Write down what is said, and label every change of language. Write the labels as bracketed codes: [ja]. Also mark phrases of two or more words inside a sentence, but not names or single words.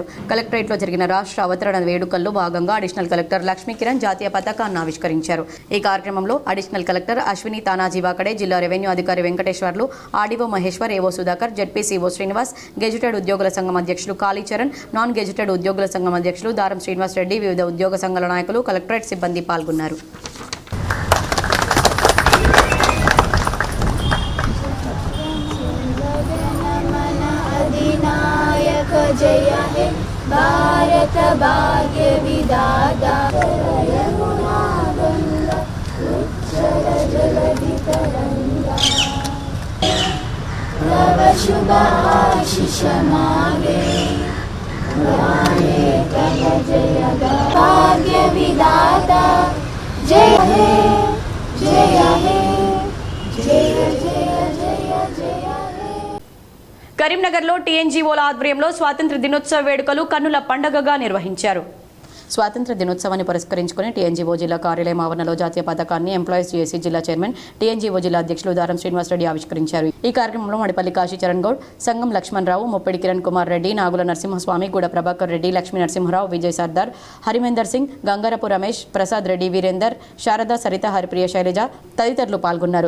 [te] కలెక్టరేట్లో జరిగిన రాష్ట్ర అవతరణ వేడుకల్లో భాగంగా అడిషనల్ కలెక్టర్ లక్ష్మీ కిరణ్ జాతీయ పతాకాన్ని ఆవిష్కరించారు. ఈ కార్యక్రమంలో అడిషనల్ కలెక్టర్ అశ్విని తానాజీ వాకడే, జిల్లా రెవెన్యూ అధికారి వెంకటేశ్వర్లు, ఆర్డీఓ మహేశ్వర్, ఏవో సుధాకర్, జెడ్పీసీఓ శ్రీనివాస్, గెజిటెడ్ ఉద్యోగుల సంఘం అధ్యక్షులు కాళీచరణ్, నాన్ గెజిటెడ్ ఉద్యోగుల సంఘం అధ్యక్షులు దారం శ్రీనివాస్ రెడ్డి, వివిధ ఉద్యోగ సంఘాల నాయకులు, కలెక్టరేట్ సిబ్బంది పాల్గొన్నారు. [bn] জয় হে ভারত ভাগ্য বিধাতা যমুনা গঙ্গা উচ্ছল জলধি তরঙ্গ নব শুভ আশিস মাগে গাহে তব জয় ভাগ্য বিধাতা জয় হে জয় হে জয় জয় জয় জয় [te] కరీంనగర్లో టీఎన్జీఓల ఆధ్వర్యంలో స్వాతంత్ర దినోత్సవ వేడుకలు కన్నుల పండుగగా నిర్వహించారు. స్వాతంత్ర దినోత్సవాన్ని పురస్కరించుకుని టీఎన్జీఓ జిల్లా కార్యాలయం ఆవరణలో జాతీయ పతాకాన్ని ఎంప్లాయీస్ జేఏసీ జిల్లా చైర్మన్ టీఎన్జీఓ జిల్లా అధ్యక్షులు దారం శ్రీనివాస్ రెడ్డి ఆవిష్కరించారు. ఈ కార్యక్రమంలో మడిపల్లి కాశీచరణ్ గౌడ్, సంగం లక్ష్మణరావు, ముప్పిడి కిరణ్ కుమార్ రెడ్డి, నాగుల నరసింహస్వామి, గూడ ప్రభాకర్ రెడ్డి, లక్ష్మీ నరసింహరావు, విజయ్ సర్దార్, హరిమేందర్ సింగ్, గంగారపు రమేష్, ప్రసాద్ రెడ్డి, వీరేందర్, శారద, సరిత, హరిప్రియ, శైలజ తదితరులు పాల్గొన్నారు.